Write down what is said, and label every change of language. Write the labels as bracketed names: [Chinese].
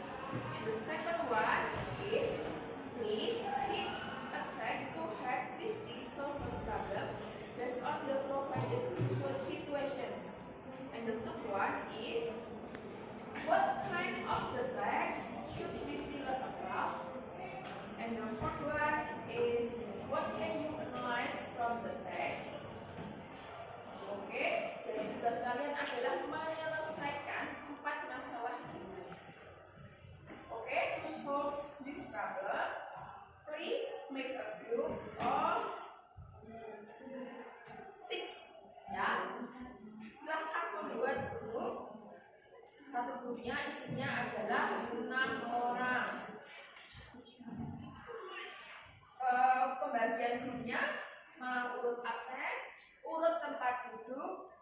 [English] And the second one is, please hit a tag to help Misty solve the problem based on the provided visual situation. And the third one is, what kind of the text should Misty learn about? And the fourth one is, what can you analyze from the text? [Indonesian] Oke, jadi tugas kalian adalah menyelesaikan 4 masalah ini. [English] Oke, to solve this problem, please make a group of 6. [Indonesian] Ya, silahkan membuat grup. Satu grupnya isinya adalah 6 orang. Pembagian grupnya urut absen, urut tempat duduk,